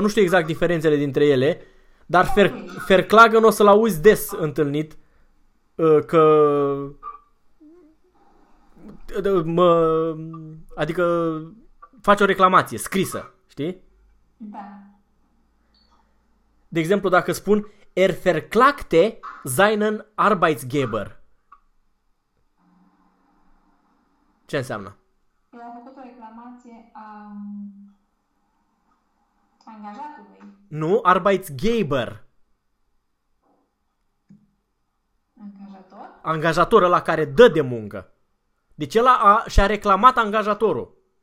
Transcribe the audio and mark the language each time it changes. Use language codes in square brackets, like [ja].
[ro] Nu știu exact diferențele dintre ele, dar ferclagă n-o să-l auzi des întâlnit că... mă, adică faci o reclamație scrisă, știi? Da. De exemplu, dacă spun [de] Er verklagte seinen Arbeitsgeber. [ro] Ce înseamnă? El a făcut o reclamație a angajatului. Nu, Arbeitsgeber. Angajator? Angajator, ăla care dă de muncă. Deci ăla a, și-a reclamat angajatorul.